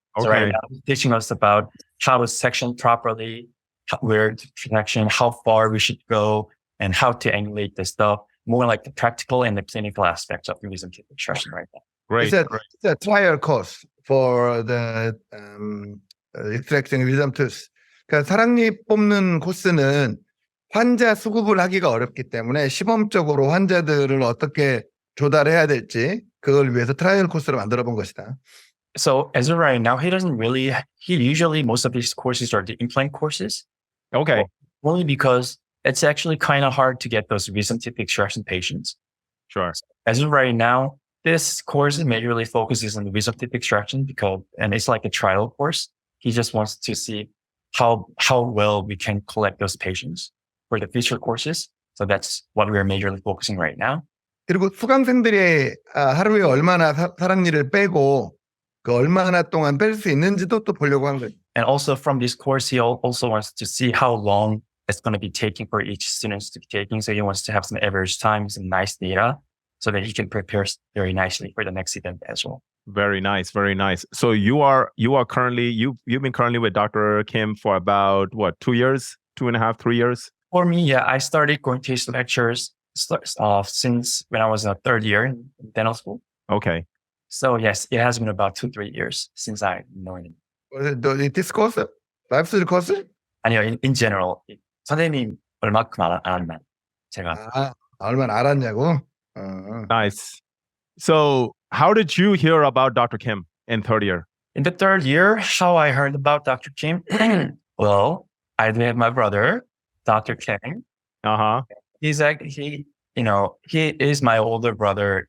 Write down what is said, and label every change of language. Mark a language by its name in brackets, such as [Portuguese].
[English] Okay. So right now, he's teaching us about how to section properly, where to protection, how far we should go, and how to angulate the stuff. More like the practical and the clinical aspects of the wisdom teeth extraction right now. Great. It's a trial course for the extracting wisdom tooth. [Korean] 그러니까 사랑니 뽑는 코스는 환자 수급을 하기가 어렵기 때문에 시범적으로 환자들을 어떻게 조달해야 될지 그걸 위해서 트라이얼 코스를 만들어 본 것이다. [English] So as of right now, he usually most of his courses are the implant courses. Okay. Only because it's actually kind of hard to get those wisdom teeth extraction patients. Sure. As of right now, this course majorly focuses on the wisdom teeth extraction and it's like a trial course. He just wants to see how well we can collect those patients for the future courses. So that's what we're majorly focusing right now. [Korean] 그리고 수강생들이 하루에 얼마나 사랑니를 빼고 그 얼마나 동안 뺄 수 있는지도 또 보려고 한 거예요. [English] And also from this course, he also wants to see how long it's going to be taking for each student to be taking. So he wants to have some average time, some nice data, so that he can prepare very nicely for the next event as well. Very nice, very nice. So you've been currently with Dr. Kim for about 2 years, 2.5, 3 years? For me, yeah, I started going to his lectures since when I was in 3rd year in dental school. Okay. So yes, it has been about 2-3 years since I know him. This course? Life skill course? [Korean] 아니요, [English] in general. [Korean] 선생님 얼마큼 알았나 제가. 얼마나 알았냐고? [English] Nice. So how did you hear about Dr. Kim in 3rd year? In the 3rd year, how I heard about Dr. Kim? Well, I have my brother, Dr. Kang. He's he is my older brother.